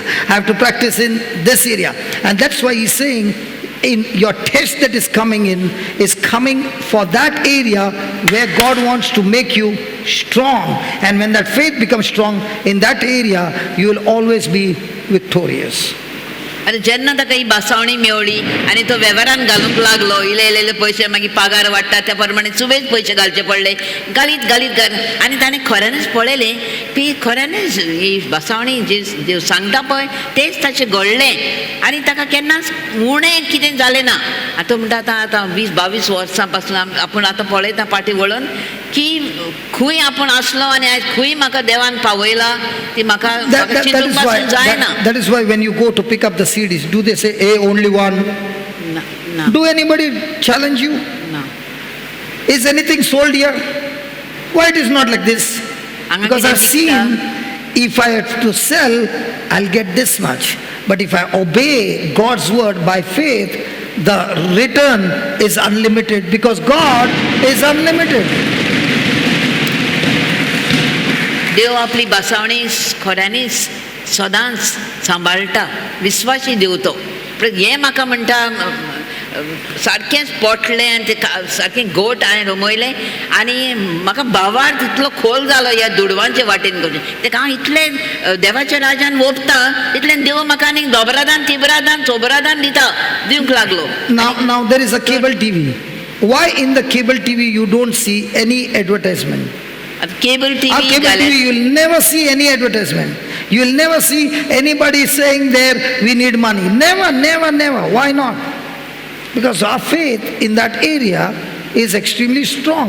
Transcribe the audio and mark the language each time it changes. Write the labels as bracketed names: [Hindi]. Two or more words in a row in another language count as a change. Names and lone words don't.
[English] I have to practice in this area. And that's why he's saying, in your test that is coming in is coming for that area where God wants to make you strong. And when that faith becomes strong in that area, you will always be victorious. [Konkani] आतां जेन्ना ताका ही बासावणी मेवळी आनी तो वेव्हारान घालूंक लागलो इल्ले पयशे मागीर पगार वाडटा त्या प्रमाणे सुबेज पयशे घालचे पडले घालीत घालीत आनी ताणें खऱ्यानच पळयलें की खऱ्यानच ही बासावणी जी देव सांगता पळय तेच ताचें घडलें आनी ताका केन्नाच उणें कितें जालें ना आतां म्हणटा आतां 20-22 वर्सां पासून आपूण आतां पळयता फाटीं वळोन की खंय आपूण आसलो आनी आयज खंय म्हाका देवान पावयला ती म्हाका चिंतूंक पासून जायना. [English] That is why when you go to pick up the CDs, do they say, hey, only one? No. Do anybody challenge you? No. Is anything sold here? Why it is not like this? Because I've seen, if I have to sell, I'll get this much. But if I obey God's word by faith, the return is unlimited because God is unlimited. [Konkani] देव आपली बासावणी खऱ्यांनीच सदांच सांबाळटा विश्वासी देव तो हे म्हाका म्हणटा सारकेंच पोटलें आनी ते सारकें गोट हांवें रमयलें आनी म्हाका भावार तितलो खोल जालो ह्या दुडवांचे वाटेन कशें तेका हांव इतलें देवाच्या राजान ओपता तितलें देव म्हाका आनीक दोबरादान तिबरादान चोबरादान दिवंक लागलो. [English] Now there is a cable TV. Why in the cable TV you don't see any advertisement? केबल Our टीव्ही cable TV, you will never see any advertisement. You will never see anybody saying there, we need money. Never, never, never. Why not? Because our faith in that area is extremely strong.